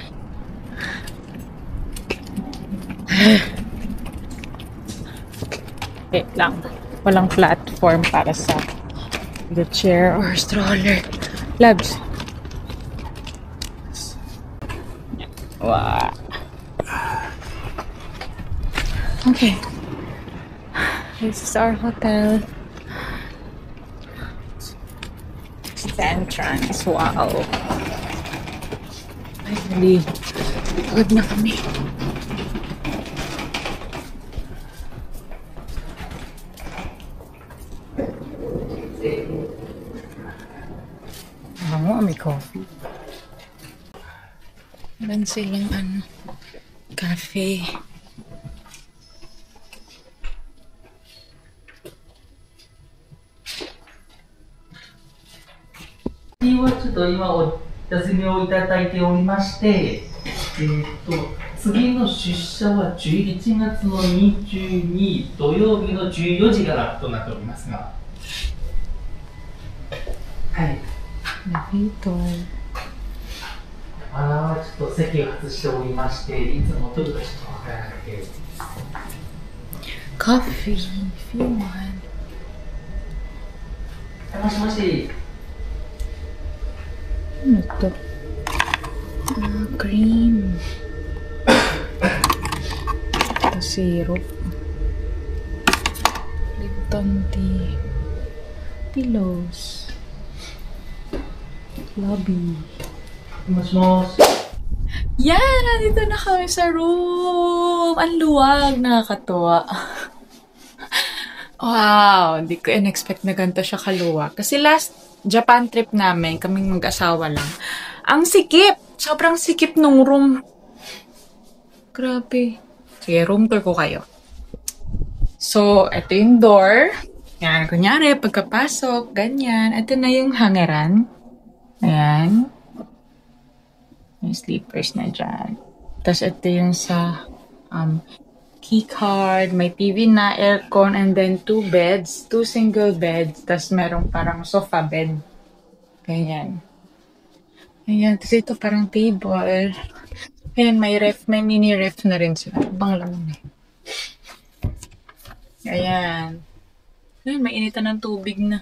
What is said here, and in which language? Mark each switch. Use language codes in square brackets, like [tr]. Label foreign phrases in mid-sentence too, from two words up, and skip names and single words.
[tl] Wait lang. Walang platform para sa [en] the chair or stroller. [tl] Labs. Wow. [en] Okay. This is our hotel. It's the entrance. Wow. [tl] Finally, pagod na kami. Bango, may coffee. Meron silang cafe. [ja] はちょっと今お休みをいただいておりまして、次の出社は11月の22土曜日の14時からとなっておりますが、はい。 [tl] Dito. [ja] あー、ちょっと席を外しておりまして、いつも取るかちょっとわからなくて。 [en] Coffee, if you want. [ja] もしもし。 [tl] Ano to? Cream. Ito syrup. [en] Lipton tea. Pillows. Lobby. [ja] もしもし。 [tl] Yan! Nandito na kami sa room! Ang luwag! Nakakatuwa. Wow! Hindi ko in-expect na ganito siya kaluwag. Kasi [en] last Japan trip [tl] namin, kaming mag-asawa lang. Ang sikip! Sobrang sikip nung room. Grabe. Sige, [en] room tour [tl] ko kayo. So, ito yung door. Yan, kunyari, pagkapasok, ganyan. Ito na yung hangeran. Ayan. Yung sleepers na dyan. Tapos ito yung sa [en] key card, [tl] may TV na, aircon, [en] and then 2 beds, 2 single beds, [tl] tapos merong parang [en] sofa bed. [tl] Ganyan. Ayan, tapos ito parang table. Ayan, may ref, may [en] mini ref [tl] na rin sila. Bang laman eh. Ayan. Ayan, may initan ng tubig na.